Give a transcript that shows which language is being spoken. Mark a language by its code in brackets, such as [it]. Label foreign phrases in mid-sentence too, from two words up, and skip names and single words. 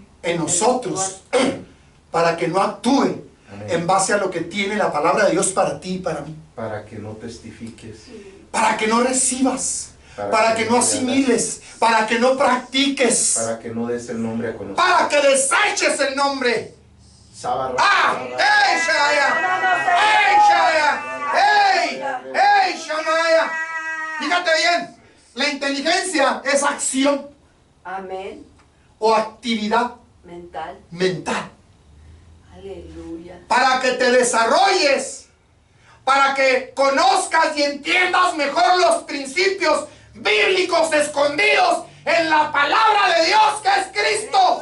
[es] en nosotros para que no actúe en base a lo que tiene la palabra de Dios para ti y para mí. Para que no testifiques. Para que no recibas, para que no asimiles, para que no practiques, Para que no des el nombre a conocer. para que deseches el nombre. Sabarra. ¡Ah! ¡Ey, Shaya! ¡Ey, Shaya! ¡Ey! ¡Ey, Shamaya! Fíjate bien, la inteligencia es acción Amén. o actividad Mental. mental. Aleluya. Para que te desarrolles, para que conozcas y entiendas mejor los principios bíblicos escondidos en la palabra de Dios que es Cristo.